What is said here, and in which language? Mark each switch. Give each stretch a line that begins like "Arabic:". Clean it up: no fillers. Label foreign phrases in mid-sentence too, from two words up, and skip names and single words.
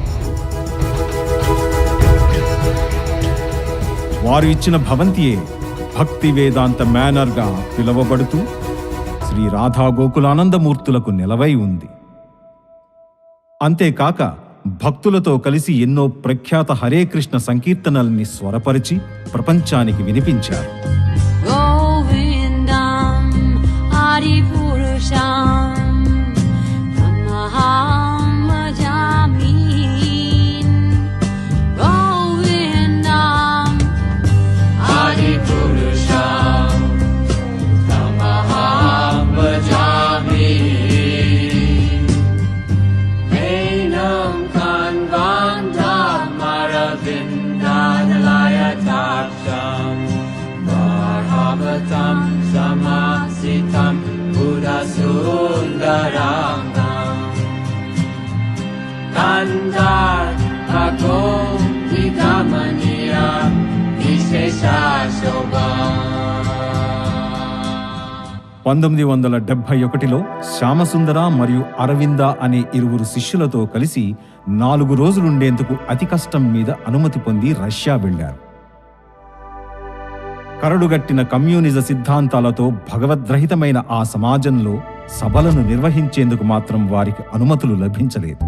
Telugu: వారు ఇచ్చిన భవంతియే భక్తి వేదాంత మేనర్గా పిలువబడుతూ శ్రీ రాధా గోకులానందమూర్తులకు నెలవై ఉంది. అంతేకాక భక్తులతో కలిసి ఎన్నో ప్రఖ్యాత హరే కృష్ణ సంకీర్తనల్ని స్వరపరిచి ప్రపంచానికి వినిపించారు.
Sanskrit: గోవిందం ఆదిపురుషం తమహం భజామి. గోవిందం ఆదిపురుషం తమహం భజామి. Samasitam Buddha Sundarangam Kandar Agom Vidamaniya Vishesha Shobha.
Telugu: 1971లో శ్యామసుందర మరియు అరవింద అనే ఇరువురు శిష్యులతో కలిసి 4 రోజులుండేందుకు అతి కష్టం మీద అనుమతి పొంది రష్యా వెళ్లారు. కరడుగట్టిన కమ్యూనిజ సిద్ధాంతాలతో భగవద్రహితమైన ఆ సమాజంలో సభలను నిర్వహించేందుకు మాత్రం వారికి అనుమతులు లభించలేదు.